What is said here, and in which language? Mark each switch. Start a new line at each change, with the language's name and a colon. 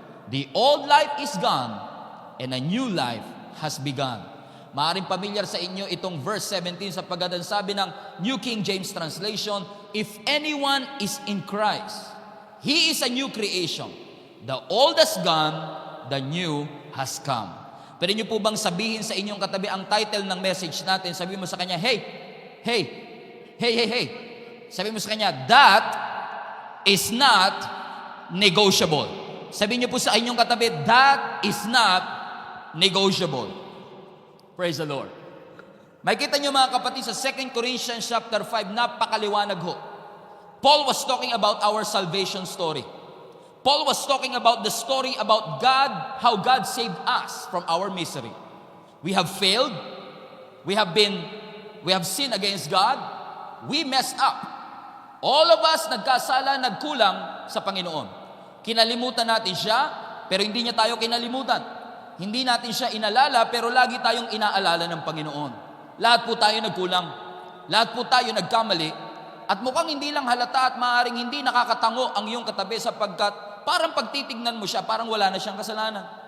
English: The old life is gone and a new life has begun.
Filipino: Maaring pamilyar sa inyo itong verse 17 sapagkat ang sabi ng New King James Translation,
English: if anyone is in Christ, he is a new creation. The old has gone, the new has come.
Filipino: Pwede niyo po bang sabihin sa inyong katabi ang title ng message natin? Sabihin mo sa kanya, hey, hey, hey, hey, hey. Sabihin mo sa kanya,
English: that is not negotiable.
Filipino: Sabihin niyo po sa inyong katabi,
English: that is not negotiable. Praise the Lord.
Filipino: Makikita niyo mga kapatid sa 2 Corinthians chapter 5, napakaliwanag ho.
English: Paul was talking about our salvation story. Paul was talking about the story about God, how God saved us from our misery. We have failed. We have sinned against God. We messed up. All of us
Filipino: nagkasala, nagkulang sa Panginoon. Kinalimutan natin siya, pero hindi niya tayo kinalimutan. Hindi natin siya inalala, pero lagi tayong inaalala ng Panginoon. Lahat po tayo nagkulang. Lahat po tayo nagkamali. At mukhang hindi lang halata at maaaring hindi nakakatango ang iyong katabi sapagkat parang pag titignan mo siya, parang wala na siyang kasalanan.